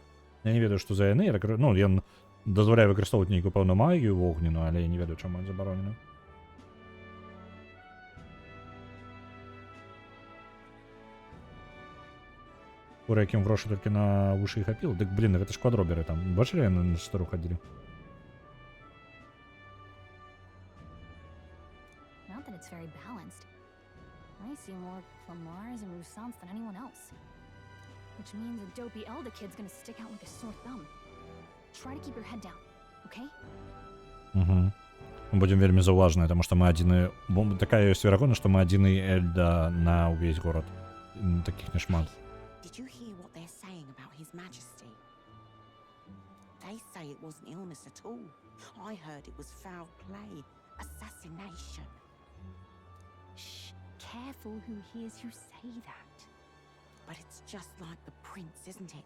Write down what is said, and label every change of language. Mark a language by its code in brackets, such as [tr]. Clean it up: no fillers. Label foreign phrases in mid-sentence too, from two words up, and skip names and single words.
[be] Я не ведаю, што за яны, ну, ён дазваляе выкарыстоўваць нейкую пэўную магію вогнену, але я не ведаю, чаму забаронена. Кура, якім грошы толькі на вушы і хапіла. Дык, блін, гэта ж квадроберы там. Бачылі, яны на стару хадзілі? [en] Not that it's very balanced. I see more Clamars and Roussants than anyone else. Which means a dopey Elder kid's gonna stick out like a sore thumb. Try to keep your head down, okay? [be] Угу. Мы будем вельмі заўважныя, таму што мы адзіны... Такая ёсць верагоднасць, што мы адзіны Эльда на ўвесь горад. Такіх няшмат. [en] Did you hear what they're saying about His Majesty? They say it wasn't illness at all. I heard it was foul play, assassination. Shh, careful who hears you say that. But it's just like the prince, isn't it?